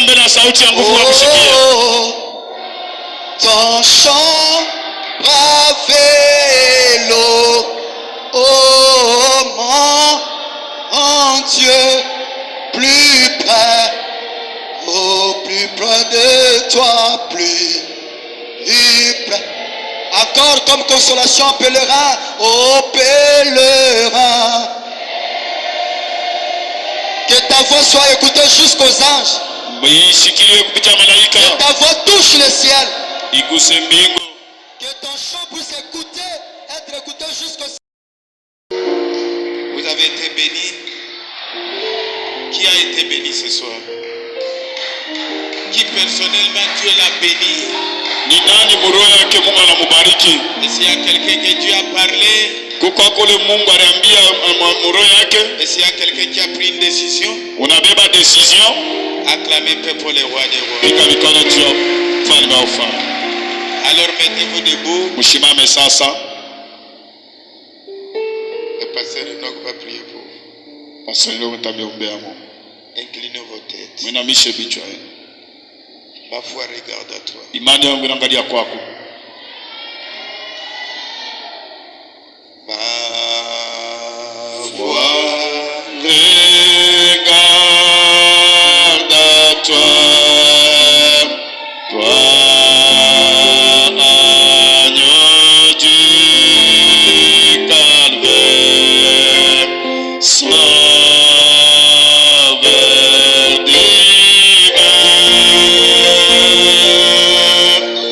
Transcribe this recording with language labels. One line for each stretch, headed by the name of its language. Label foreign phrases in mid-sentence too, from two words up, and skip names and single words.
Swahili: sauti ya nguvu na msikie.
French: Oh, ton chant bravé l'eau. Oh mon Dieu, plus près, oh plus près de toi, plus près. Encore comme consolation, pèlerin, oh pèlerin. Que ta voix soit écoutée jusqu'aux anges.
Swahili: Isikilie kupitia malaika.
French: Que ta voix touche le ciel.
Swahili: Iguse mbingu.
French: Que ton chant puisse écouter, être écouté jusqu'au ciel. Vous avez été bénis. Qui a été béni ce soir? Qui personnellement Dieu l'a béni?
Swahili: Ni nani mroho yake Mungu anamubariki?
French: Et s'il y a quelqu'un que Dieu a parlé,
Swahili: Kuko kule Mungu aliambia mroho yake.
French: et s'il y a quelqu'un qui a pris une décision,
Swahili: Unabeba decision.
French: acclamez peu pour les rois des rois.
Swahili: Pika mikono juu ya mfalme wa ufalme.
French: Alors mettez-vous debout.
Swahili: Mshimame sasa.
French: Le pasteur Enoch va prier pour vous.
Swahili: Pastor leo mtamiombea Mungu.
French: Inclinez vos têtes.
Swahili: Mwinamishe vichwa yenu.
French: Ma foi regarde à toi.
Swahili: Imani yangu inaangalia kwako.
French: Ma voix Regarde à toi, toi agneau du calvaire, sauveur divin.